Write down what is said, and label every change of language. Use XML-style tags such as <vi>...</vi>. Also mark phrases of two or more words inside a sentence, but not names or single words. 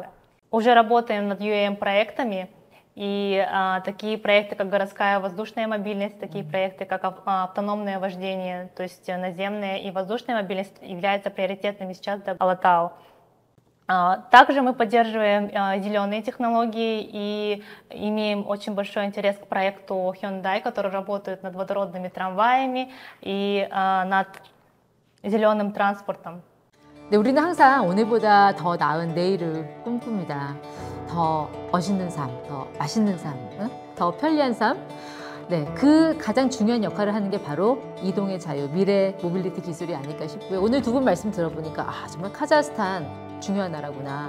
<ru>Уже работаем над UAM-проектами, и такие проекты, как городская воздушная мобильность, такие проекты, как автономное вождение, то есть наземная и воздушная мобильность, являются приоритетными сейчас для Алатау. Также мы поддерживаем зеленые технологии и имеем очень большой интерес к проекту Hyundai, который работает над водородными трамваями и над зеленым транспортом.</ru> <ko>네, 우리는 항상 오늘보다 더 나은 내일을 꿈꿉니다. 더 멋있는 삶, 더 맛있는 삶, 더 편리한 삶. 네, 그 가장 중요한 역할을 하는 게 바로 이동의 자유, 미래 모빌리티 기술이 아닐까 싶고요. 오늘 두 분 말씀 들어보니까 정말 카자흐스탄 중요한 나라구나.</ko>